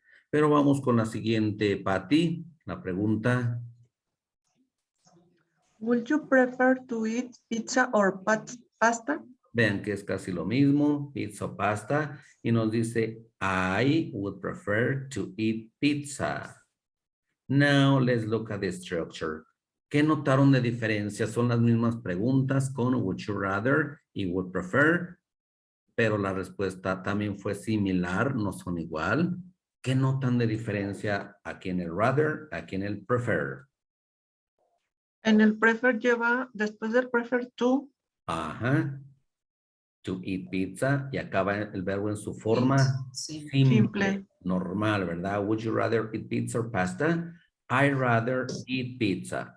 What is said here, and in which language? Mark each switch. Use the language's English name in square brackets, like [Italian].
[Spanish] Pero vamos con la siguiente, Patty. La pregunta. [English] Would you prefer to eat pizza or pasta? [Spanish] Vean que es casi lo mismo, pizza o pasta. Y nos dice, [English] I would prefer to eat pizza. Now, let's look at the structure. [Spanish] ¿Qué notaron de diferencia? Son las mismas preguntas con would you rather y would prefer, pero la respuesta también fue similar, no son igual. ¿Qué notan de diferencia aquí en el rather, aquí en el prefer? En el prefer lleva, después del prefer to. Ajá. To eat pizza y acaba el verbo en su forma Simple. normal, ¿verdad? [English] Would you rather eat pizza or pasta? I'd rather eat pizza.